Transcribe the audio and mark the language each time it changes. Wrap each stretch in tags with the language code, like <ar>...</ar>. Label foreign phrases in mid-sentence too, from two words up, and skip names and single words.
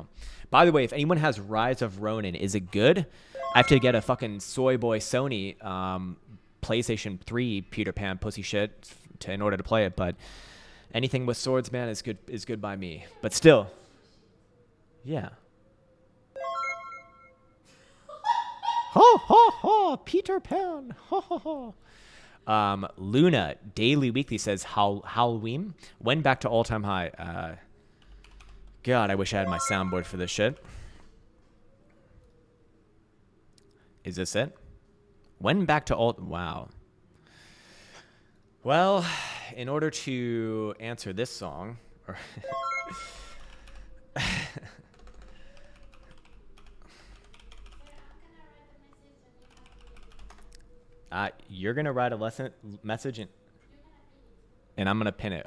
<en>By the way, if anyone has Rise of Ronin, is it good? I have to get a fucking soy boy Sony PlayStation 3 Peter Pan pussy shit in order to play it, but anything with swords, man, is good by me. But still, yeah. Ho ho ho, Peter Pan. Ho ho ho. Luna Daily Weekly says Halloween went back to all-time high. God, I wish I had my soundboard for this shit. Is this it? Went back to wow. Well, in order to answer this song, you're gonna write a message, and I'm gonna pin it.</en>